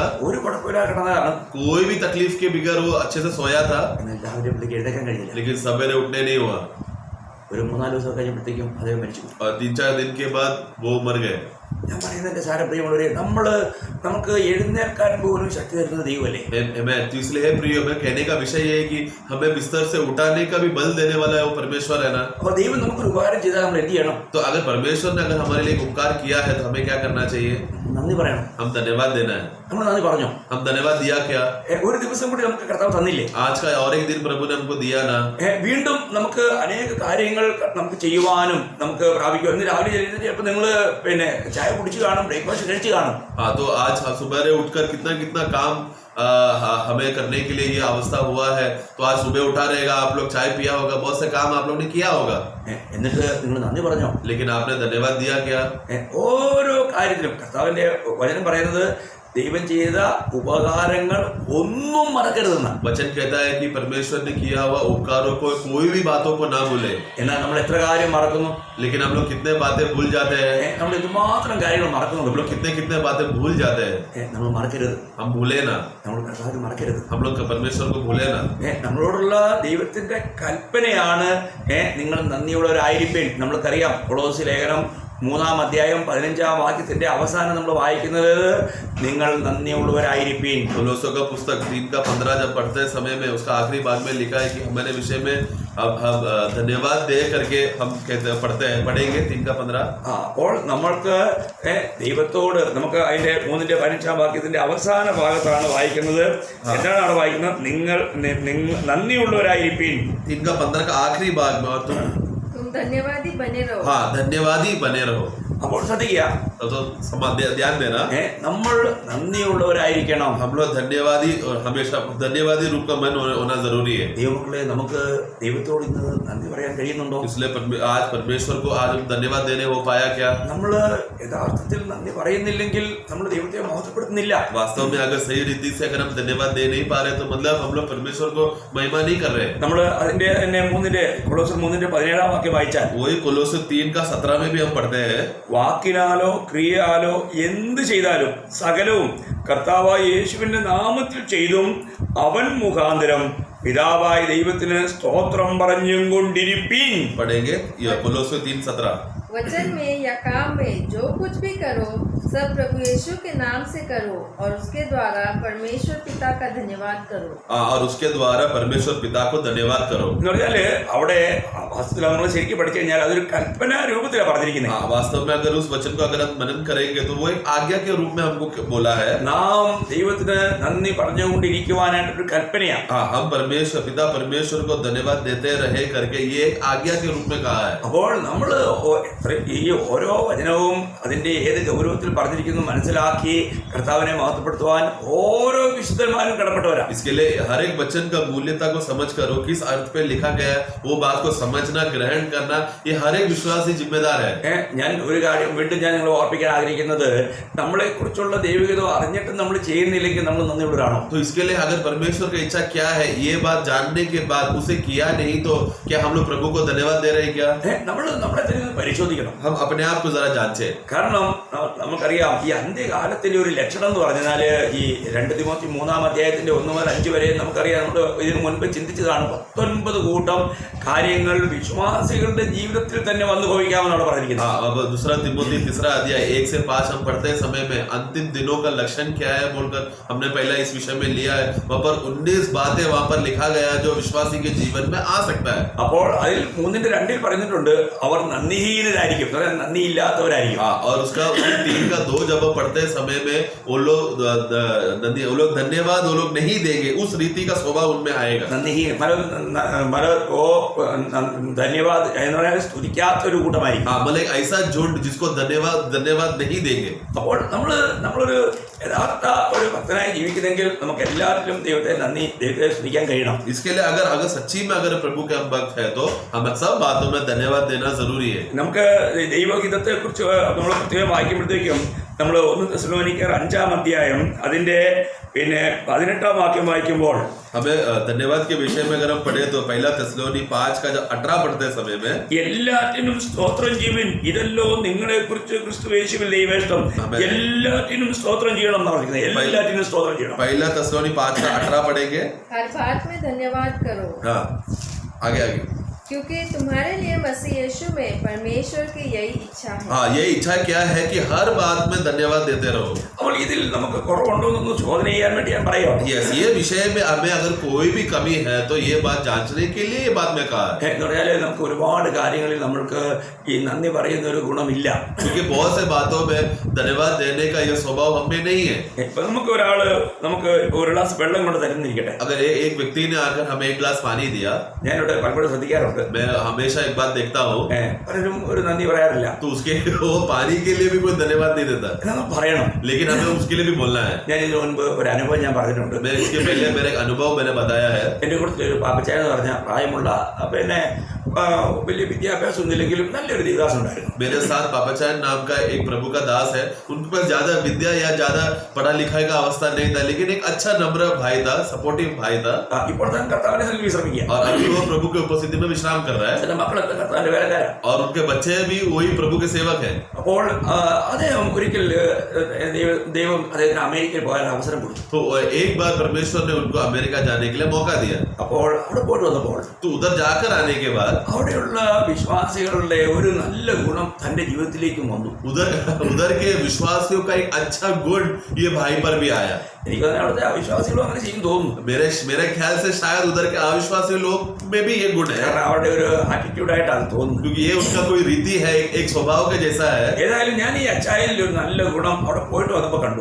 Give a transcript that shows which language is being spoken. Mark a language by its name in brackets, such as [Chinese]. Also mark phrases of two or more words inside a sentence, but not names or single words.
[Malayalam] ഒരു കുഴപ്പമില്ലാതെ കിടന്നതാണ്. [Hindi] कोई भी तकलीफ के बगैर वो अच्छे से सोया था, [Malayalam] എന്നാൽ രാവിലെ പുള്ളിക്ക് എഴുന്നേക്കാൻ കഴിഞ്ഞില്ല. [Hindi] लेकिन सवेरे उठने नहीं हुआ। [Malayalam] ഒരു 3-4 ദിവസം കഴിഞ്ഞപ്പോഴത്തേക്കും അദ്ദേഹം മരിച്ചു. [Hindi] और 3-4 दिन के बाद वो मर गए। [Malayalam] ഞാൻ പറയുന്നതിന്റെ സാരപ്രിയമുള്ളവരെ, നമുക്ക് എഴുന്നേൽക്കാൻ പോലും ശക്തി തരുന്നത് ദൈവമല്ലേ? [Hindi] तो इसलिए है प्रियो, मैं कहने का विषय ये है कि हमें बिस्तर से उठाने का भी बल देने वाला है वो परमेश्वर है ना। [Malayalam] അപ്പോൾ ദൈവം നമുക്കൊരു ഉപകാരം ചെയ്താൽ നമ്മൾ എന്ത് ചെയ്യണം? [Hindi] तो अगर परमेश्वर ने अगर हमारे लिए एक उपकार किया है तो हमें क्या करना चाहिए? [Malayalam] നന്ദി പറയണം. [Hindi] हम धन्यवाद देना है। [Malayalam] നമ്മൾ നന്ദി പറഞ്ഞോ? [Hindi] हम धन्यवाद दिया क्या? [Malayalam] ഒരു ദിവസം കൂടി നമുക്ക് കർത്താവ് തന്നില്ലേ? [Hindi] आज का और एक दिन प्रभु ने हमको दिया ना। [Malayalam] വീണ്ടും നമുക്ക് അനേക കാര്യങ്ങൾ നമുക്ക് ചെയ്യുവാനും നമുക്ക് പ്രാപിക്കും. ഇന്ന് രാവിലെ ചിലപ്പോൾ നിങ്ങൾ പിന്നെ ചായ കുടിച്ച് കാണും, ബ്രേക്ക്ഫാസ്റ്റ് കഴിച്ച് കാണും. [Hindi] हाँ, तो आज सुबह उठकर कितना कितना काम हमें करने के लिए ये अवस्था हुआ है। तो आज सुबह उठा रहेगा, आप लोग चाय पिया होगा, बहुत से काम आप लोग ने किया होगा, [Malayalam] എന്നിട്ട് നിങ്ങൾ നന്ദി പറഞ്ഞോ? [Hindi] लेकिन आपने धन्यवाद दिया क्या? [Malayalam] ഓരോ കാര്യത്തിലും കർത്താവിന്റെ വചനം പറയുന്നത് ദൈവം ചെയ്ത ഉപകാരങ്ങൾ ഒന്നും മറക്കരുതെന്നാണ്. [Hindi] वचन कहता है कि परमेश्वर ने किया हुआ उपकारों को, कोई भी बातों को ना भूले। [Malayalam] എന്നാൽ നമ്മൾ എത്ര കാര്യം മറക്കുന്നു? [Hindi] लेकिन हम लोग कितने बातें भूल जाते हैं, [Malayalam] നമ്മൾ എന്തുമാത്രം കാര്യങ്ങൾ മറക്കുന്നുണ്ട്. [Hindi] हम लोग कितने कितने बातें भूल जाते हैं। [Malayalam] നമ്മൾ മറക്കരുത്, [Hindi] हम भूले ना, [Malayalam] നമ്മൾ കർത്താവിനെ മറക്കരുത്. [Hindi] हम लोग परमेश्वर को भूले ना। [Malayalam] നമ്മളോടുള്ള ദൈവത്തിന്റെ കൽപ്പനയാണ് നിങ്ങൾ നന്ദിയുള്ളവരായിരിക്കും. നമ്മൾക്കറിയാം കൊളോസ്യ ലേഖനം 3-ാം അധ്യായം 15-ാം വാക്യത്തിന്റെ അവസാനം നമ്മൾ വായിക്കുന്നത് നിങ്ങൾ നന്ദിയുള്ളവരായിരിക്കും. [Hindi] कोलोसियों का पुस्तक 3:15 जब पढ़ते समय में उसका आखिरी भाग में लिखा है कि हमारे विषय में अब हम धन्यवाद दे करके हम कहते पढ़ेंगे 3:15। [Malayalam] അപ്പോൾ നമ്മൾക്ക് ദൈവത്തോട് നമുക്ക് അതിന്റെ 3-ന്റെ 15-ാം വാക്യത്തിന്റെ അവസാന ഭാഗത്താണ് വായിക്കുന്നത്. എന്താണ് അവിടെ വായിക്കുന്നത്? നിങ്ങൾ നന്ദിയുള്ളവരായിരിക്കും. [Hindi] 3:15 का आखिरी भाग में, और तुम धन्यवादी बने रहो। हाँ, धन्यवादी बने रहो। [Malayalam] അപ്പോൾ ശ്രദ്ധിക്കുക, [Hindi] तो ध्यान देना, [Malayalam] നമ്മൾ നന്ദിയുള്ളവരായിരിക്കണം. [Hindi] हम लोग धन्यवादी और हमेशा धन्यवादी रूप का मन होना जरूरी है। [Malayalam] ദൈവമക്കളെ, നമുക്ക് ദൈവത്തോട് ഇന്ന് നന്ദി പറയാൻ കഴിയുന്നുണ്ടോ? [Hindi] इसलिए आज परमेश्वर को आज धन्यवाद देने हो पाया क्या? [Malayalam] നമ്മൾ യഥാർത്ഥത്തിൽ നന്ദി പറയുന്നില്ലെങ്കിൽ നമ്മൾ ദൈവത്തെ മഹത്വപ്പെടുത്തുന്നില്ല. [Hindi] वास्तव में अगर सही रीति से अगर हम धन्यवाद दे नहीं पा रहे तो मतलब हम लोग परमेश्वर को महिमा नहीं कर रहे। [Malayalam] നമ്മൾ അതിന്റെ തന്നെ കൊളോസ്യർ 3-ന്റെ 17-ാം വാക്യം വായിച്ചാൽ [Hindi] वही कोलोसे 3:17 में भी हम पढ़ते हैं, [Malayalam] വാക്കിനാലോ ക്രിയയാലോ എന്ത് ചെയ്താലും സകലവും കർത്താവായ യേശുവിന്റെ നാമത്തിൽ ചെയ്തും അവൻ മുഖാന്തരം പിതാവായ ദൈവത്തിന് സ്തോത്രം പറഞ്ഞും കൊണ്ടിരിപ്പീൻ. [Hindi] पढ़ेंगे कोलोसे 3:17। वचन में या काम में जो कुछ भी करो सब प्रभु यीशु के नाम से करो और उसके द्वारा परमेश्वर पिता का धन्यवाद करो। और उसके द्वारा परमेश्वर पिता को धन्यवाद करो। [Malayalam] എന്ന് പറഞ്ഞാല് അവിടെ വാസ്തവത്തിൽ നമ്മൾ ശരിക്കും പഠിച്ചു കഴിഞ്ഞാൽ അതൊരു കൽപ്പന രൂപത്തിലാണ് പറഞ്ഞിരിക്കുന്നത്. [Hindi] वास्तव में अगर उस वचन को अगर हम मनन करेंगे तो वो एक आज्ञा के रूप में हमको बोला है। [Malayalam] നാം ദൈവത്തിന് നന്ദി പറഞ്ഞുകൊണ്ടിരിക്കുവാനായിട്ടൊരു കൽപ്പനയാണ്. [Hindi] हम परमेश्वर पिता परमेश्वर को धन्यवाद देते रहे करके ये एक आज्ञा के रूप में कहा है। [Malayalam] അപ്പോൾ നമ്മൾ ഈ ഓരോ വചനവും അതിന്റെ ഏത് ഗൗരവത്തിൽ പറഞ്ഞിരിക്കുന്നു മനസ്സിലാക്കി കർത്താവിനെ മഹത്വപ്പെടുത്തുവാൻ ഓരോ വിശുദ്ധന്മാരും കടപ്പെട്ടവരാണ്. [Hindi] इसके लिए हर एक वचन का मूल्यता को समझ कर वो किस अर्थ पे लिखा गया है वो बात को समझना, ग्रहण करना, ये हर एक विश्वासी जिम्मेदार है। [Malayalam] ഞാൻ ഒരു കാര്യം വീണ്ടും ഞാൻ നിങ്ങളെ ഓർപ്പിക്കാൻ ആഗ്രഹിക്കുന്നത്, നമ്മളെ കുറിച്ചുള്ള ദൈവികത അറിഞ്ഞിട്ട് നമ്മൾ ചെയ്യുന്നില്ലെങ്കിൽ നമ്മൾ നന്ദിയുള്ളവരാണോ? [Hindi] तो इसके लिए अगर परमेश्वर की इच्छा क्या है ये बात जानने के बाद उसे किया नहीं तो क्या हम लोग प्रभु को धन्यवाद दे रहे हैं क्या? [Malayalam] നമ്മൾ നമ്മളെ തന്നെ പരിശോധിക്കണം. [Hindi] हम अपने आप को जरा जांचे। [Malayalam] കാരണം നമുക്കറിയാം ഈ അന്ത്യകാലത്തിന്റെ ഒരു ലക്ഷണം എന്ന് പറഞ്ഞാൽ ഈ 2 തിമോത്തി 3-ാം അധ്യായത്തിന്റെ 1 മുതൽ 5 വരെ നമുക്കറിയാം. നമ്മൾ ഇതിനു മുൻപ് ചിന്തിച്ചതാണ്. 19 കൂട്ടം കാര്യങ്ങൾ വിശ്വാസികളുടെ ജീവിതത്തിൽ തന്നെ വന്നു ഭവിക്കാമെന്നാണ് പറഞ്ഞിരിക്കുന്നത്. [Hindi] अब दूसरा तिमोथी 3 अध्याय 1 से 5 हम पढ़ते समय में अंतिम दिनों का लक्षण क्या है बोलकर हमने पहला इस विषय में लिया है। वहाँ पर 19 बातें वहाँ पर लिखा गया जो विश्वासी के जीवन में आ सकता है। [Malayalam] അപ്പോൾ അതിൽ 3-ന്റെ 2-ൽ പറഞ്ഞിട്ടുണ്ട് അവർ നന്ദിഹീനരായി നിന്ദിതരായിരിക്കും, നന്ദിയില്ലാത്തവരായിരിക്കും. [Hindi] हाँ, और उसका 3 का 2 जब हम पढ़ते समय में वो लोग धन्यवाद वो लोग नहीं देंगे, उस रीति का स्वभाव उनमें आएगा. [Malayalam] ധന്യവാദ് എന്ന് പറയാൻ സ്തുതിക്കാത്ത ഒരു കൂട്ടമായിരിക്കും. [Hindi] हाँ, मतलब ऐसा झुंड जिसको धन्यवाद नहीं देंगे. [Malayalam] അപ്പോൾ നമ്മളൊരു യഥാർത്ഥ ഒരു ഭക്തനായി ജീവിക്കുന്നെങ്കിൽ നമുക്ക് എല്ലാവരിലും ദൈവത്തെ സ്തുതിക്കാൻ കഴിയണം. [Hindi] इसके लिए अगर सच्ची में अगर प्रभु के हम भक्त है तो हम सब बातों में धन्यवाद देना जरूरी है. [Malayalam] നമുക്ക് ദൈവഗീതത്തെ കുറിച്ച് നമ്മൾ പ്രത്യേകം വായിക്കുമ്പോഴത്തേക്കും നമ്മൾ 1 തെസ്സലോനിക്കർ 5-ാം അധ്യായം അതിന്റെ 18-ാം വാക്യം വായിക്കുമ്പോൾ [Hindi] हमें धन्यवाद के विषय में अगर हम पढ़े तो 1 തെസ്സലോനി 5 का जब 18 पढ़ते समय में [Malayalam] എല്ലാറ്റിനും സ്തോത്രം ചെയ്യുവിൻ, ഇതല്ലോ നിങ്ങളെ കുറിച്ച് ക്രിസ്തുയേശുവിൽ ദൈവേഷ്ടം. എല്ലാറ്റിനും സ്തോത്രം ചെയ്യണം എന്ന് പറഞ്ഞിരിക്കുന്നത്. എല്ലാറ്റിനും സ്തോത്രം ചെയ്യണം. [Hindi] 1 തെസ്സലോനി 5 का 18 पढ़ेंगे. हर बात में धन्यवाद करो. हाँ, आगे क्योंकि तुम्हारे लिए मसीह यीशु में परमेश्वर की यही इच्छा है. हाँ, ये इच्छा क्या है कि हर बात में धन्यवाद देते रहो. [Malayalam] അപ്പോൾ ഇതിൽ നമുക്ക് കുറവുണ്ടോ എന്നൊന്ന് ചോദന ചെയ്യാൻ വേണ്ടി ഞാൻ പറയാം. [Hindi] यस, ये विषय में हमें अगर कोई भी कमी है तो ये बात जांचने के लिए ये बात में कहा है. [Malayalam] എന്ന് പറഞ്ഞാൽ നമുക്ക് ഒരുപാട് കാര്യങ്ങളിൽ നമ്മൾക്ക് ഈ നന്ദി പറയുന്ന ഒരു ഗുണമില്ല. [Hindi] क्योंकि बहुत से बातों में धन्यवाद देने का ये स्वभाव हमें नहीं है. [Malayalam] ഇപ്പൊ നമുക്ക് ഒരു ഗ്ലാസ് വെള്ളം കൊണ്ട് തരുന്നിരിക്കട്ടെ. [Hindi] अगर एक व्यक्ति ने आकर हमें 1 गिलास पानी दिया, [Malayalam] ഞാനിവിടെ പലപ്പോഴും ശ്രദ്ധിക്കാറുണ്ട്, [Hindi] मैं हमेशा एक बात देखता हूँ, [Malayalam] പലരും ഒരു നന്ദി പറയാറില്ല. [Hindi] तो उसके वो पानी के लिए भी कोई धन्यवाद नहीं देता, [Malayalam] പറയണം. [Hindi] लेकिन हमें उसके लिए भी बोलना है. [Malayalam] ഞാൻ ഇതിനു മുൻപ് ഒരു അനുഭവം ഞാൻ പറഞ്ഞിട്ടുണ്ട്. [Hindi] मैं इसके पहले मेरा एक अनुभव मैंने बताया है. [Malayalam] എന്റെ കൂടെ ഒരു പാപ്പച്ചായ എന്ന് പറഞ്ഞ പ്രായമുള്ള വലിയ വിദ്യാഭ്യാസം ഒന്നുമില്ലെങ്കിലും നല്ലൊരു ദേവദാസ് ഉണ്ടായിരുന്നു. [Hindi] मेरे साथ पापाचान नाम का एक प्रभु का दास है. उनके पास ज्यादा विद्या या ज्यादा पढ़ा लिखा का अवस्था नहीं था, लेकिन एक अच्छा नम्र भाई था, सपोर्टिव भाई था. [Malayalam] ഇപ്പോൾ താൻ കർത്താവിനെ വിശ്രമിക്കുക. [Hindi] और अभी वो प्रभु के उपस्थिति में विश्राम कर रहा है. [Malayalam] ചില മക്കളൊക്കെ കർത്താവിന്റെ വേലക്കാരാ. [Hindi] और उनके बच्चे भी वही प्रभु के सेवक हैं. [Malayalam] അപ്പോൾ അദ്ദേഹം ഒരിക്കൽ ദൈവം അദ്ദേഹത്തിന് അമേരിക്കയിൽ പോകാൻ അവസരം കൊടുത്തു. [Hindi] तो एक बार परमेश्वर ने उनको अमेरिका जाने के लिए मौका दिया. [Malayalam] അപ്പോൾ അവിടെ പോയിട്ട് വന്നപ്പോൾ [Hindi] तो उधर जाकर आने के बाद [Malayalam] അവിടെയുള്ള വിശ്വാസികളുടെ ഒരു നല്ല ഗുണം തന്റെ ജീവിതത്തിലേക്കും വന്നു. [Hindi] उधर के विश्वासियों का एक अच्छा गुण ये भाई पर भी आया. [Malayalam] എനിക്ക് അവിടുത്തെ അവിശ്വാസികളും അങ്ങനെ ചെയ്യും തോന്നുന്നു. [Hindi] मेरे ख्याल से शायद उधर के अविश्वासी लोग में भी ये गुण है, [Malayalam] കാരണം അവരുടെ ഒരു ആറ്റിറ്റ്യൂഡായിട്ടാണ് തോന്നുന്നു. [Hindi] क्योंकि ये उनका कोई रीति है, एक स्वभाव के जैसा है. [Malayalam] ഏതായാലും ഞാൻ ഈ അച്ചായലിൽ ഒരു നല്ല ഗുണം അവിടെ പോയിട്ട് വന്നപ്പോൾ കണ്ടു.